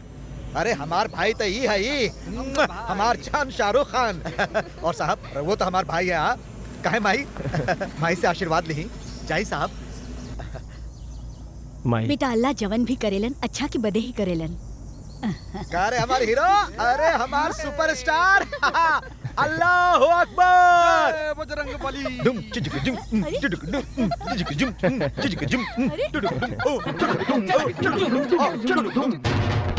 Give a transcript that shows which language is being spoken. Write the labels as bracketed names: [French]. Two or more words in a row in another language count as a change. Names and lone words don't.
[Bhojpuri] अरे हमार भाई तो ये है ये हमार जान शाहरुख खान। और साहब वो तो हमार भाई है। हाँ काहे माई? माई से आशीर्वाद ली जाई साहब। माई बेटा अल्लाह जवन भी करेलन अच्छा की बदे ही करेलन। का रे हमार हीरो? अरे हमार सुपरस्टार। [Arabic] الله أكبر. [Bhojpuri] बजरंगबली। दुम चिजक जुम चिजक दुम चिजक जुम चिजक जुम चिजक दुम ओ चिजक दुम ओ चिजक दुम ओ चिजक दुम।